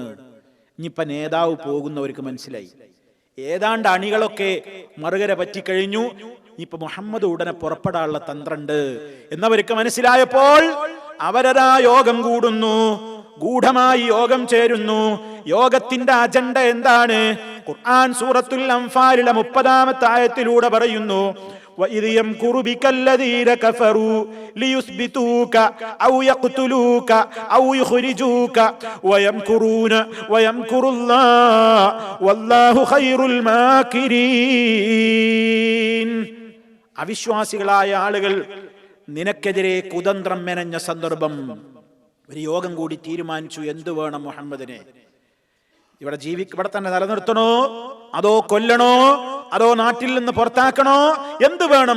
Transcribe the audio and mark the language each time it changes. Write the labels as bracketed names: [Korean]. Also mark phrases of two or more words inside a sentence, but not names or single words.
[Malayalam] ഇനിയിപ്പൊ നേതാവ് പോകുന്നവർക്ക് മനസ്സിലായി, ഏതാണ്ട് അണികളൊക്കെ മറുകര പറ്റിക്കഴിഞ്ഞു, ഇപ്പൊ മുഹമ്മദ് ഉടനെ പുറപ്പെടാനുള്ള തന്ത്രമുണ്ട് എന്നവർക്ക് മനസ്സിലായപ്പോൾ അവരതാ യോഗം കൂടുന്നു, ഗൂഢമായി യോഗം ചേരുന്നു. യോഗത്തിന്റെ അജണ്ട എന്താണ്? ഖുർആൻ സൂറത്തുൽ അൻഫാലിലെ 30-ാമത്തെ ആയത്തിലൂടെ പറയുന്നു, [Arabic] وَإِذْ يَمْكُرُ بِكَ الَّذِينَ كَفَرُوا لِيُثْبِتُوكَ أَوْ يَقْتُلُوكَ أَوْ يُخْرِجُوكَ وَيَمْكُرُونَ وَيَمْكُرُ اللَّهُ وَاللَّهُ خَيْرُ الْمَاكِرِينَ. [Malayalam] അവിശ്വാസികളായ ആളുകൾ നിനക്കെതിരെ കുതന്ത്രം മെനഞ്ഞ സന്ദർഭം ഒരു യോഗം കൂടി തീരുമാനിച്ചു. എന്തു വേണം മുഹമ്മദിനെ? ഇവിടെ തന്നെ നിലനിർത്തണോ, അതോ കൊല്ലണോ, അതോ നാട്ടിൽ നിന്ന് പുറത്താക്കണോ? എന്ത് വേണം?